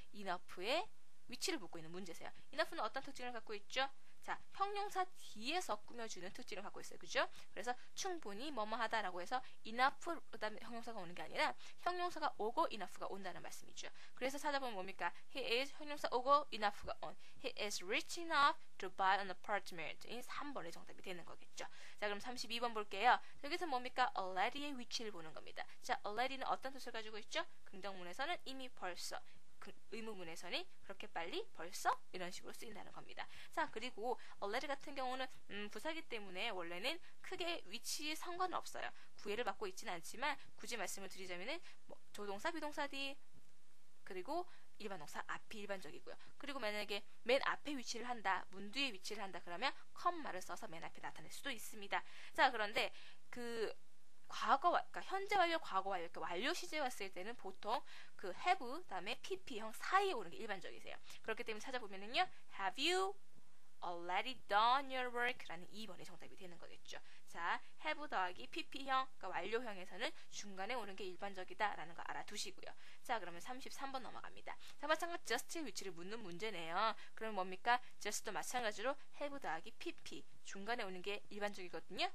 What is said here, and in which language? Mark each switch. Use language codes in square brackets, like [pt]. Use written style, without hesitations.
[ko] enough의 위치를 묻고 있는 문제세요. enough는 어떤 특징을 갖고 있죠? 자, 형용사 뒤에서 꾸며주는 특징을 갖고 있어요. 그죠? 그래서 충분히 뭐뭐하다라고 해서 enough 그다음에 형용사가 오는 게 아니라 형용사가 오고 enough가 온다는 말씀이죠. 그래서 찾아보면 뭡니까? [en] He is [ko] 형용사 오고 [en] enough가 on. He is rich enough to buy an apartment. [ko] 이 3번의 정답이 되는 거겠죠. 자, 그럼 32번 볼게요. 여기서 뭡니까? already의 위치를 보는 겁니다. 자, already는 어떤 뜻을 가지고 있죠? 긍정문에서는 이미 벌써. 의문문에서는 그렇게 빨리 벌써 이런 식으로 쓰인다는 겁니다. 자, 그리고 already 같은 경우는 부사기 때문에 원래는 크게 위치에 상관은 없어요. 구애를 받고 있지는 않지만 굳이 말씀을 드리자면은 조동사, 비동사 뒤 그리고 일반 동사 앞이 일반적이고요. 그리고 만약에 맨 앞에 위치를 한다, 문 뒤에 위치를 한다 그러면 컴마를 써서 맨 앞에 나타낼 수도 있습니다. 자, 그런데 그 과거, 그러니까 현재 완료, 과거 완료, 그러니까 완료 시제 왔을 때는 보통 그 have 다음에 pp형 사이에 오는 게 일반적이세요. 그렇기 때문에 찾아보면은요, [en] have you already done your work? [ko] 라는 2번의 정답이 되는 거겠죠. 자, have 더하기 pp형, 그러니까 완료형에서는 중간에 오는 게 일반적이다 라는 거 알아두시고요. 자, 그러면 33번 넘어갑니다. 자, 마찬가지 just의 위치를 묻는 문제네요. 그럼 뭡니까? just도 마찬가지로 have 더하기 pp, 중간에 오는 게 일반적이거든요.